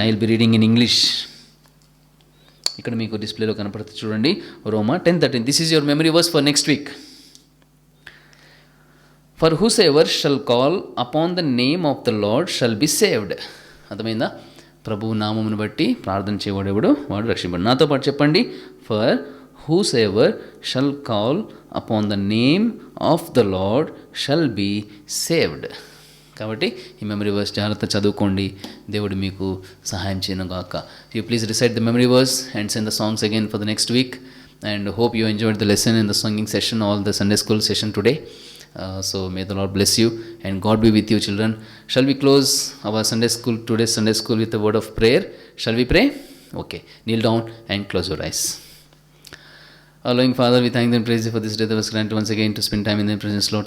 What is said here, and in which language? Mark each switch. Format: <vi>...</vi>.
<en>I will be reading in English.</en> <te>ఇక్కడ మీకు డిస్ప్లేలో కనపడుతుంది చూడండి.</te> <en>రోమా 10:13. This is your memory verse for next week. For whosoever shall call upon the name of the Lord shall be saved.</en> <te>అర్థమైందా? ప్రభువు నామమును బట్టి ప్రార్థన చేయవాడెవడు వాడు రక్షింపడు. నాతో పాటు చెప్పండి,</te> <en>For whosoever shall call upon the name of the Lord shall be saved.</en> <te>కాబట్టి ఈ మెమరీ వర్స్ జాగ్రత్త చదువుకోండి. దేవుడు మీకు సహాయం చేయను గాక.</te> <en>You please recite the memory verse and send the songs again for the next week. And hope you enjoyed the lesson in the singing session, all the Sunday school session today. So may the Lord bless you and God be with you, children. Shall we close our Sunday school, today's Sunday school, with a word of prayer? Shall we pray? Okay, kneel down and close your eyes. Our loving Father, we thank and praise you for this day that was granted once again to spend time in thy presence, Lord.</en>